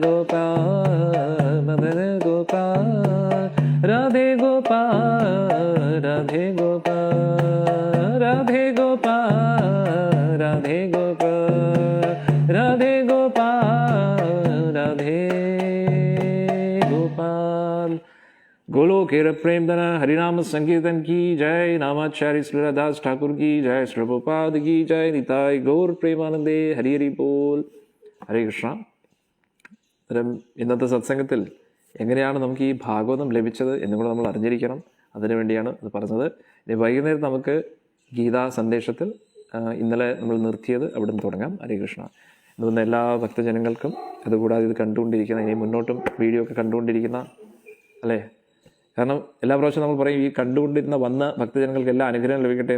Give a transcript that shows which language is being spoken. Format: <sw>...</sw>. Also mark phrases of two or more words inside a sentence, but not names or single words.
<hi>गोपाल मदन गोपाल, राधे गोपाल राधे गोपाल, राधे गोपाल राधे गोपाल, राधे गोपाल राधे गोपाल। गोलोक प्रेम धना हरिनाम संकीर्तन की जय, नामाचार्य श्री दास ठाकुर की जय, श्री प्रभुपाद की जय,</hi> <bn>নিতাই গৌর প্রেমানন্দে, হরি হরি বোল,</bn> <ml>ഹരേ കൃഷ്ണ. അന്നേരം ഇന്നത്തെ സത്സംഗത്തിൽ എങ്ങനെയാണ് നമുക്ക് ഈ ഭാഗവതം ലഭിച്ചത് എന്നും കൂടെ നമ്മൾ അറിഞ്ഞിരിക്കണം. അതിനു വേണ്ടിയാണ് ഇത് പറഞ്ഞത്. ഇനി വൈകുന്നേരം നമുക്ക് ഗീതാ സന്ദേശത്തിൽ ഇന്നലെ നമ്മൾ നിർത്തിയത് അവിടെ നിന്ന് തുടങ്ങാം. ഹരേ കൃഷ്ണ. ഇന്ന് എല്ലാ ഭക്തജനങ്ങൾക്കും, അതുകൂടാതെ ഇത് കണ്ടുകൊണ്ടിരിക്കുന്ന, ഇനി മുന്നോട്ടും വീഡിയോ ഒക്കെ കണ്ടുകൊണ്ടിരിക്കുന്ന, അല്ലേ, കാരണം എല്ലാ പ്രാവശ്യവും നമ്മൾ പറയും ഈ കണ്ടുകൊണ്ടിരുന്ന വന്ന ഭക്തജനങ്ങൾക്ക് എല്ലാ അനുഗ്രഹം ലഭിക്കട്ടെ.</ml>